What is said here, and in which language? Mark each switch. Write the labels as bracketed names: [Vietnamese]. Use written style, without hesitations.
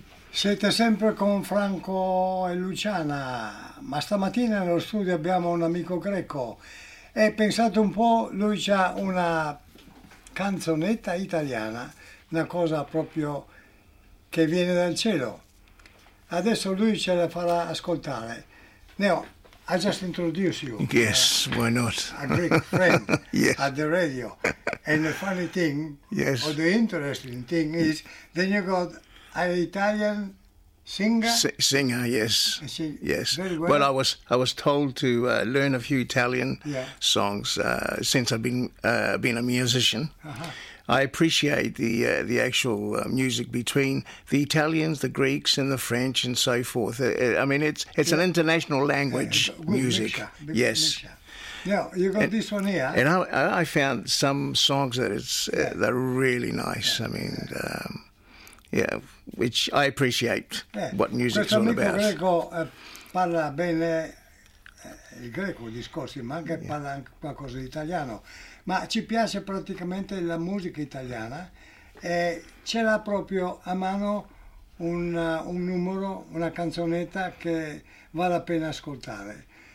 [Italian] Siete sempre con Franco e Luciana, ma stamattina nello studio abbiamo un amico greco e pensate un po', lui c'ha una canzonetta italiana, una cosa proprio che viene dal cielo. Adesso lui ce la farà ascoltare. [English] Neo, I just introduced you. Yes, why not? A Greek friend yes. At the radio. And the funny thing, yes. Or the interesting thing is, then you got an Italian singer? Singer, yes. Yes. Very well. Well, I was told to learn a few Italian songs since I've been a musician. Uh-huh. I appreciate the actual music between the Italians, the Greeks, and the French, and so forth. I mean, it's an international language, music. Mixture. Yes. Yeah, you got and, this one here. And I found some songs that they're really nice. Yeah. I mean. Yeah, which I appreciate what music's all about. [Italian] Questo amico greco parla bene il greco, i discorsi, ma anche parla anche qualcosa di italiano. Ma ci piace praticamente la musica italiana e ce l'ha proprio a mano un numero, una canzonetta che vale la pena ascoltare.